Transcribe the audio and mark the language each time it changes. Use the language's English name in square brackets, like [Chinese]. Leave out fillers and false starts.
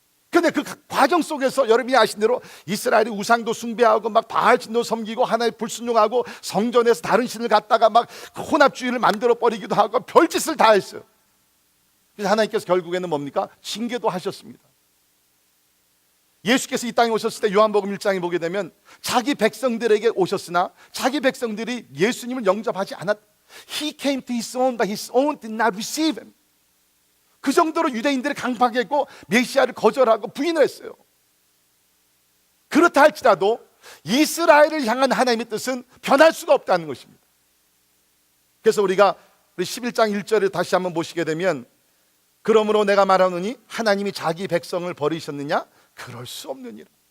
[Korean] 근데 그 과정 속에서 여러분이 아신 대로 이스라엘이 우상도 숭배하고 막 바알신도 섬기고 하나님 불순종하고 성전에서 다른 신을 갖다가 막 혼합주의를 만들어 버리기도 하고 별짓을 다 했어요. 그래서 하나님께서 결국에는 뭡니까? 징계도 하셨습니다. 예수께서 이 땅에 오셨을 때 요한복음 1장에 보게 되면 자기 백성들에게 오셨으나 자기 백성들이 예수님을 영접하지 않았. [English] He came to his own, but his own did not receive him. [Korean] 그 정도로 유대인들이 강팍했고 메시아를 거절하고 부인을 했어요. 그렇다 할지라도 이스라엘을 향한 하나님의 뜻은 변할 수가 없다는 것입니다. 그래서 우리가 11장 1절을 다시 한번 보시게 되면 그러므로 내가 말하노니 하나님이 자기 백성을 버리셨느냐? 그럴 수 없느니라.